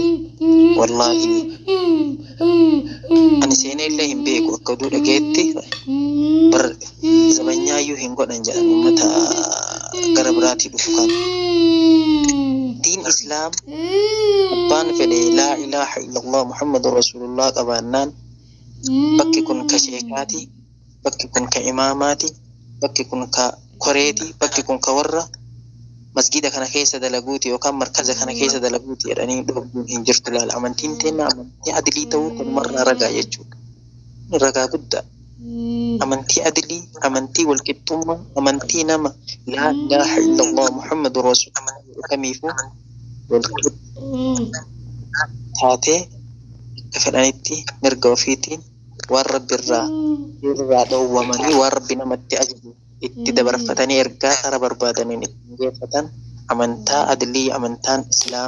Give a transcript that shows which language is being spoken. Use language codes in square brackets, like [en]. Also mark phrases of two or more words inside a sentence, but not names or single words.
[om] Wallaahi ani seenee illee hin beeku akka oduu dhageetti bar zabanyaayyuu hin godhan jedhan uummata gara biraatii dhufu kan diin islaam abbaan fedhe [ar] لا إله إلا الله محمد رسول الله [om] qabaannaan bakki kun ka sheekaati, bakki kun ka imaamaati, bakki kun ka koreeti, bakki kun ka warra masgida kana keessa dalaguuti yookaan markaza kana keessa dalaguuti jedhanii dhoobuun hin jirtu. Laal amantiin teenna amantii adilii ta'uu kunumarraa ragaa jechuudha. Ragaa guddaa amantii adilii, amantii walqixxummaa, amantii nama [ar] لا إله إلا الله محمد رسول الله [om] kamiifuu walqixxummaa taatee akka fedhanitti mirga ofiitiin waan rabbi irraa dhowwamanii waan rabbi namatti ajaju itti dabarfatanii ergaa karaa barbaadaniin itti geeffatan amantaa adilii, amantaan islaam.